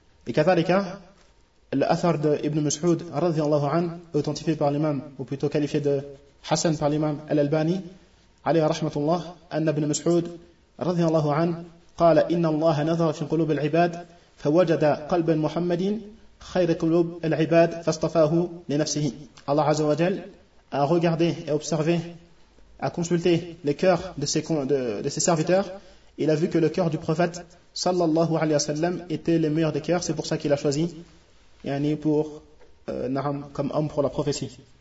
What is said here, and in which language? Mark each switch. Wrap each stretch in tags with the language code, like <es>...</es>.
<fr>Et Katharika, l'athar de Ibn Mus'ud, radiallahu an, authentifié par l'imam, ou plutôt qualifié de Hassan par l'imam Al-Albani,</fr> <ar>عليه رحمة الله أن ابن مسعود رضي الله عنه قال إن الله نظر في قلوب العباد فوجد قلب محمد خير قلوب العباد فاصطفاه لنفسه.</ar> <fr>الله عز وجل a regardé et observé, a consulté les cœurs de ses serviteurs. Il a vu que le cœur du prophète sallallahu alayhi wa sallam était le meilleur des cœurs. C'est pour ça qu'il a choisi yani pour comme homme pour la prophétie.</fr>